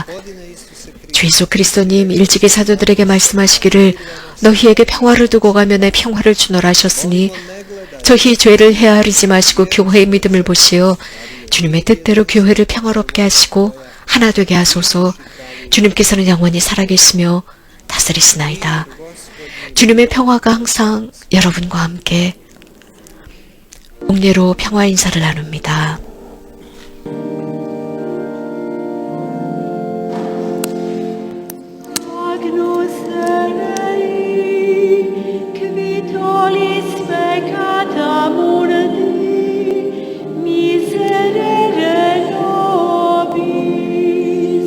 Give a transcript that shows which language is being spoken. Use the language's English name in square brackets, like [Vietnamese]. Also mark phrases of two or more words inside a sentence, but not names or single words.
[Korean] 주 예수 그리스도님 일찍이 사도들에게 말씀하시기를 너희에게 평화를 두고 가며 내 평화를 주노라 하셨으니 저희 죄를 헤아리지 마시고 교회의 믿음을 보시어 주님의 뜻대로 교회를 평화롭게 하시고 하나 되게 하소서. 주님께서는 영원히 살아계시며 다스리시나이다. 주님의 평화가 항상 여러분과 함께 옥례로 평화 인사를 나눕니다. [Latin] Agnus Dei, qui tollis peccata mundi, miserere nobis.